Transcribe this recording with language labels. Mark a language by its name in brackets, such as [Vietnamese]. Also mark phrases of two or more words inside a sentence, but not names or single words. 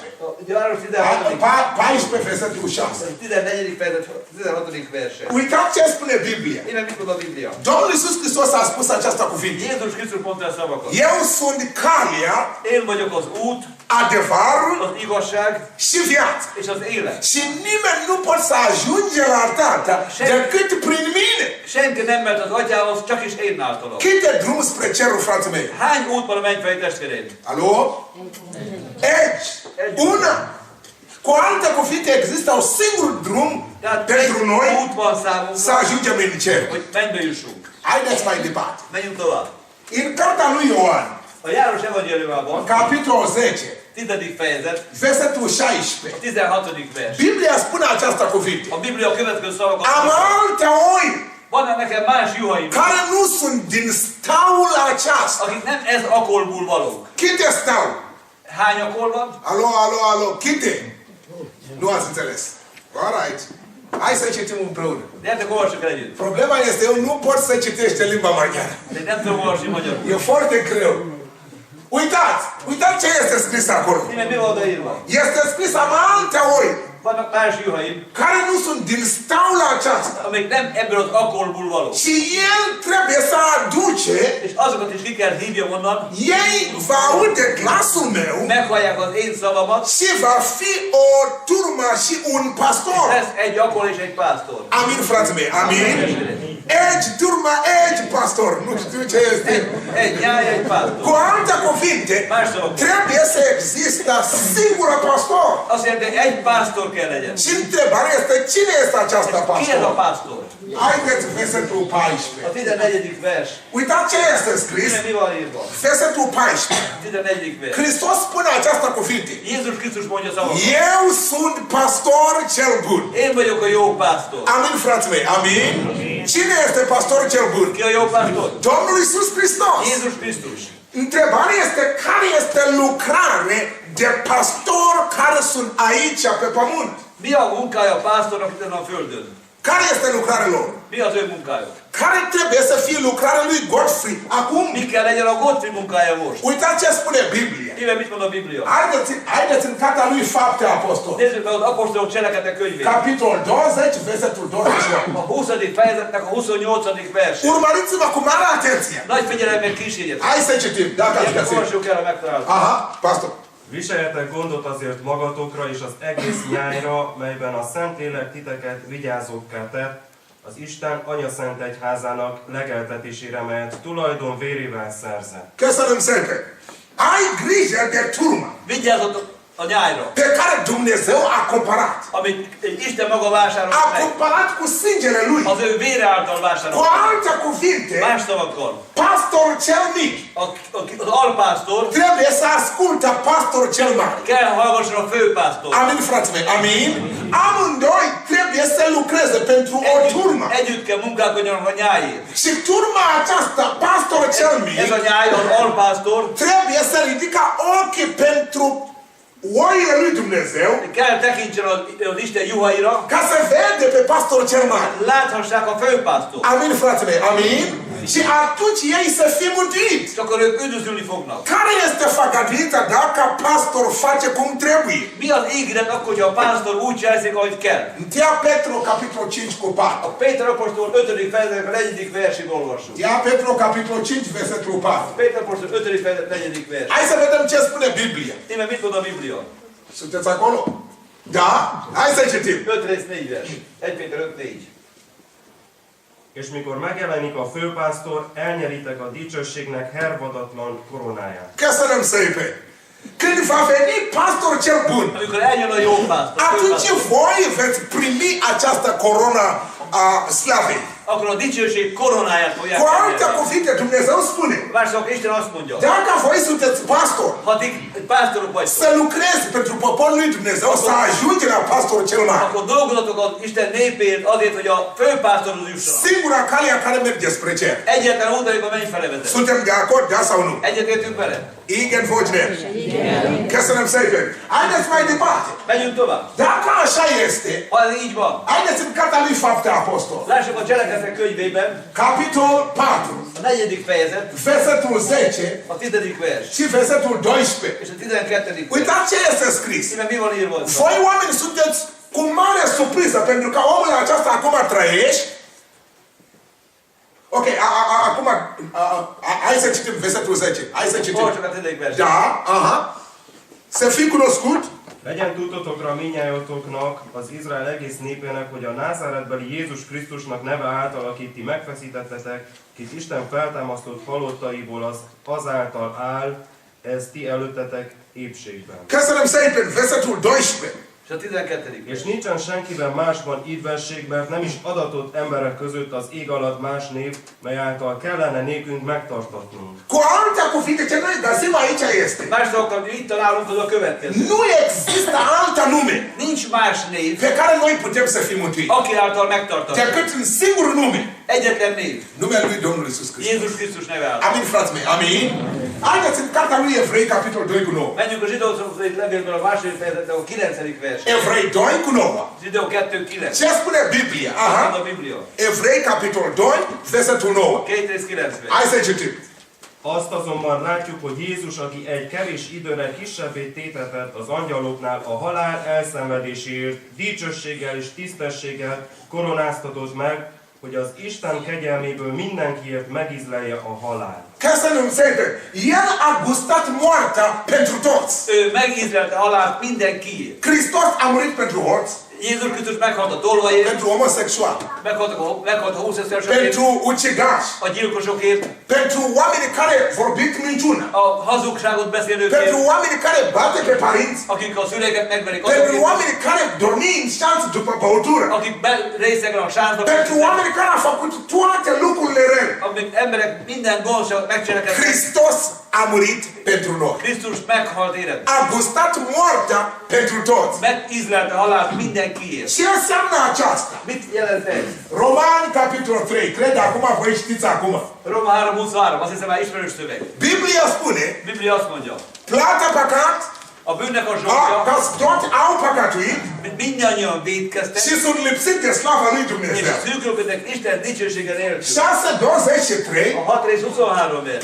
[Hungarian] János 16. [Romanian] 14, versetul 6. 14. [Hungarian] fejezet, 16. verse. [Romanian] Uitați ce spune Biblia. [Hungarian] Ime mit mond a Biblia? [Romanian] Domnul Iisus Hristos a spus această cuvinte. [Hungarian] Jézus Krisztus mondta a szavakat. [Romanian] Eu sunt calea, [Hungarian] Én vagyok az út, [Romanian] adevărul [Hungarian] az igazság [Romanian] și viața. [Hungarian] és az élet. [Romanian] Și nimeni nu poate să ajunge la Tata decât prin mine. [Hungarian] Senki nem mehet az atyához, csak is én általam. [Romanian] Câte drum spre cerul, frații mei? [Hungarian] Hány út van a mennyfej testvéreim? [Romanian] Alo? Egi. Una. Cu alte cuvinte, există un singur drum [Hungarian] Tehát [Romanian] pentru [Hungarian] egy [Romanian] noi [Hungarian] út van [Romanian] să [Hungarian] számunkra, [Romanian] ajungem în cer. [Hungarian] hogy mennybe jussunk. [Romanian] Haideți mai departe. [Hungarian] Menjünk tovább. [Romanian] În cartea lui Ioan, [Hungarian] A János evangéliumában, [Romanian] capitolul 10, [Hungarian] 10. fejezet, [Romanian] versetul 16. [Hungarian] 16. vers. [Romanian] Biblia spune această cuvinte. [Hungarian] A Biblia a következő szavakat [Romanian] Am [Hungarian] mondja. [Romanian] alte oi [Hungarian] Vannak nekem más juhaim, [Romanian] care nu sunt din staula aceasta. [Hungarian] akik nem ez akolból valók. [Romanian] Câte stau? [Hungarian] Hány akol van? [Romanian] Alo, câte? Nu ați înțeles. Alright. Hai să citim împreună. [Hungarian] Gyertek, olvassuk el együtt. [Romanian] Problema este, eu nu pot să citești în limba maghiară. [Hungarian] De nem tudom olvasni magyarul. [Romanian] E foarte greu. Uitați ce este scris acolo. [Hungarian] Ime mi van odaírva? [Romanian] Este scris am alte oi [Hungarian] Vannak más juhaim, [Romanian] care nu sunt din staula aceasta. [Hungarian] amik nem ebből az akolból valók. [Romanian] Și el trebuie să aduce, [Hungarian] És azokat is ki kell hívjam onnan, [Romanian] ei va aude glasul meu [Hungarian] meghallják az én szavamat, [Romanian] și va fi o turmă și un pastor. [Hungarian] lesz egy akol és egy pásztor. [Romanian] Amin, frații mei, amin. Egi, turma, egi, pastor. Nu știu ce este. [Hungarian] Egy nyáj, egy pásztor. [Romanian] Cu alte cuvinte, [Hungarian] Más szavak. [Romanian] trebuie să existe singură pastor. [Hungarian] Azt jelenti, egy pásztor kell legyen. [Romanian] Și întrebarea este, cine este aceasta [Hungarian] Ki ez a [Romanian] pastor? [Hungarian] pásztor? [Romanian] Haideți versetul [Hungarian] A 14. 14. vers. [Romanian] Uitați ce este scris. [Hungarian] Ime mi van írva? [Romanian] Versetul 14. [Hungarian] 14. vers. [Romanian] Hristos spune această cuvinte. [Hungarian] Jézus Krisztus mondja szavakat. [Romanian] Eu sunt pastor cel bun. [Hungarian] Én vagyok a jó pásztor. [Romanian] Amin, frații mei, amin. Cine este pastor cel bun? [Hungarian] Ki a jó pásztor? [Romanian] Domnul Iisus Hristos. [Hungarian] Jézus Krisztus. [Romanian] Întrebarea este care este lucrare de pastor care sunt aici pe pământ? [Hungarian] Mi a munkája a pásztornak itt ezen a földön? [Romanian] Care este lucrarea lor? [Hungarian] Mi az ő munkája? [Romanian] Care trebuie să fie lucrarea lui Godfrey acum? [Hungarian] Mi kell legyen a Gottfried munkája most? [Romanian] Uitați ce spune Biblia. [Hungarian] Ime mit mond a Biblia? [Romanian] Haideți în cartea lui Fapte Apostol. [Hungarian] Nézzük meg az apostolok cselekedetek könyvét. [Romanian] Capitol 20, versetul 28. [Hungarian] A 20. fejezetnek a 28. verse. [Romanian] Urmăriți-mă cu mare atenție. [Hungarian] Nagy figyelemmel kísérjetek. [Romanian] Hai să citim, dacă ați [Hungarian] Gyertek, [Romanian] găsit. [Hungarian] olvassuk el a megtaláltat. [Romanian] Aha, pastor. [Hungarian] Viseljetek gondot azért magatokra és az egész nyájra, melyben a Szentlélek titeket vigyázókká tett, az Isten Anyaszent Egyházának legeltetésére, melyet tulajdon vérével szerzett. Köszönöm szépen. [Romanian] Ai grijă de turma [Hungarian] Vigyázzatok a nyájra, [Romanian] pe care Dumnezeu a cumpărat. [Hungarian] amit Isten maga vásárolt A meg. [Romanian] cumpărat cu sângele lui. [Hungarian] Az ő vére által [Romanian] Cu [Hungarian] vásárolt meg. [Romanian] alte cuvinte, [Hungarian] Más szavakkal, [Romanian] pastor cel mic [Hungarian] az alpásztor [Romanian] trebuie să asculte pastor cel mare. [Hungarian] kell hallgasson a főpásztor. [Romanian] Amin, frații mei, amin? Amândoi trebuie să lucreze pentru o turmă. [Hungarian] Együtt kell munkálkodjanak a nyájért. [Romanian] Și turma aceasta, pastor cel mic, [Hungarian] Ez a nyáj, az alpásztor, [Romanian] trebuie să ridică ochii pentru oile lui Dumnezeu [Hungarian] kell tekintsen az Isten juhaira, [Romanian] ca să vede pe pastor cel mare. [Hungarian] láthassák a főpásztor. [Romanian] Amin, frații mei, amin? Și atunci ei să fie mântuiți. [Hungarian] És akkor ők üdvözülni fognak. [Romanian] Care este făgăduința dacă pastor face cum trebuie? [Hungarian] Mi az ígéret akkor, hogyha a pásztor úgy cselekszik, ahogy kell? [Romanian] 1 Petru, capitolul 5 cu 4. [Hungarian] A Péter apostol 5. fejezetnek a 4. versét olvassuk. [Romanian] 1 Petru, capitolul 5, versetul 4. [Hungarian] Péter apostol 5. fejezet 4. vers. [Romanian] Hai să vedem ce spune Biblia. [Hungarian] Ime mit mond a Biblia? [Romanian] Sunteți acolo? Da? Hai să citim. [Hungarian] 5 rész 4 vers. 1 Péter 5. 4. És mikor megjelenik a főpásztor, elnyeritek a dicsőségnek hervadatlan koronáját. Köszönöm szépen. [Romanian] Când va veni pastor cel bun, [Hungarian] Amikor eljön a jó pásztor, [Romanian] atunci [Hungarian] főpásztor, [Romanian] voi veți primi această coronă a slavei. [Hungarian] akkor a dicsőség koronáját fogják [Romanian] Cu alte [Hungarian] elnyerni. [Romanian] cuvinte, Dumnezeu spune, [Hungarian] Mások Isten azt mondja, [Romanian] dacă voi sunteți pastor, [Hungarian] ha ti pásztorok vagytok, [Romanian] să lucrezi pentru poporul lui Dumnezeu, să ajungi la pastorul cel mare. [Hungarian] akkor dolgozatok az Isten népért azért, hogy a főpásztorhoz jussanak. [Romanian] Singura cale care merge spre cer. [Hungarian] Egyetlen út, amikor menj fele vezet. [Romanian] Suntem de acord, da sau nu? [Hungarian] Egyetértünk vele? Igen vagy nem? Köszönöm szépen. [Romanian] Haideți mai departe. [Hungarian] Megyünk tovább. [Romanian] Dacă așa este, [Hungarian] Ha ez így van, [Romanian] haideți în Cartea lui Fapte Apostol. [Hungarian] lássuk a Cselekedetek könyvében, [Romanian] Capitol 4, [Hungarian] a 4. fejezet, [Romanian] versetul 10 [Hungarian] a 10. vers, [Romanian] și versetul 12. [Hungarian] és a 12. vers. [Romanian] Uitați ce este scris. [Hungarian] Ime mi van írva? [Romanian] Voi oameni sunteți cu mare surpriză pentru că omul acesta acum trăiești. Ok, acum hai să citim versetul 10. Hai să citim. [Hungarian] Olvasok a 10. vers. [Romanian] Da, aha. Să fii cunoscut. [Hungarian] Legyen tudtotokra minnyájatoknak, az Izrael egész népének, hogy a Názáretbeli Jézus Krisztusnak neve által, akit ti megfeszítettetek, kit Isten feltámasztott halottaiból, azáltal áll, ez ti előttetek épségben. Köszönöm szépen, versetul 12. És a 12. És nincsen senkiben másban ídvesség, mert nem is adatott emberek között az ég alatt más név, mely által kellene nékünk megtartatnunk. [Romanian] Cu alte cuvinte, ce noi găsim aici este. [Hungarian] Más dolgokkal itt találunk, az a következő. [Romanian] Nu există altă nume [Hungarian] Nincs más név, [Romanian] pe care noi putem să fim mântuiți. [Hungarian] aki által megtartatjuk. [Romanian] Decât un singur nume. [Hungarian] Egyetlen név. [Romanian] Numele lui Domnului Iisus Hristos. [Hungarian] Jézus Krisztus neve által. [Romanian] Amin, frații mei, amin. Haideți în Cartea lui Evrei, capitolul 2 cu 9. [Hungarian] Menjünk a zsidókhoz levélből a második fejezetre, a 9. vers. [Romanian] Evrei 2 cu 9. [Hungarian] Zsidó 2.9. [Romanian] Ce spune Biblia? Aha. Aha. [Hungarian] A Biblia. [Romanian] Evrei, capitolul 2, versetul 9. [Hungarian] 2 rész 9 vers. [Romanian] Hai să citim. [Hungarian] Azt azonban látjuk, hogy Jézus, aki egy kevés időre kisebbé tétetett az angyaloknál a halál elszenvedéséért, dicsőséggel és tisztességgel koronáztatott meg, hogy az Isten kegyelméből mindenkiért megízlelje a halál. Köszönöm szépen. [Romanian] El a gustat moartea pentru toți. [Hungarian] Ő megízlelte halált mindenkiért. [Romanian] Hristos a murit pentru hoți, [Hungarian] Jézus Krisztus meghalt a tolvajért, [Romanian] pentru homosexual, [Hungarian] meghalt a homoszexuálisokért, [Romanian] pentru ucigași, [Hungarian] a gyilkosokért, [Romanian] pentru oamenii care vorbit minciună, [Hungarian] a hazugságot beszélőkért, [Romanian] pentru oamenii care bate pe părinți, [Hungarian] akik a szüleket megverik, [Romanian] pentru [Hungarian] azokért, [Romanian] oamenii care dormi în șanță după băutură, [Hungarian] akik részegen a sáncba, [Romanian] pentru oamenii care au făcut toate lucrurile rele. [Hungarian] amik emberek minden gonoszságot megcselekedtek. [Romanian] Hristos a murit pentru noi. [Hungarian] Krisztus meghalt érett. [Romanian] A gustat moartea pentru toți. [Hungarian] Megízlelte halált mindenkiért. [Romanian] Ce înseamnă aceasta? [Hungarian] Mit jelent ez? [Romanian] Romani, capitolul 3. Cred acum, voi știți acum. [Hungarian] Roma 3.23, azt hiszem már ismerős szöveg. [Romanian] Biblia spune, [Hungarian] Biblia azt mondja, [Romanian] plata păcat, [Hungarian] a bűnnek a zsókja, [Romanian] că toți au păcătuit [Hungarian] mindannyian vétkeztek, [Romanian] și sunt lipsiți de slava lui [Hungarian] és [Romanian] Dumnezeu. [Hungarian] szűkölködnek Isten dicsősége nélkül. 6:23, A 6 rész 23 vers.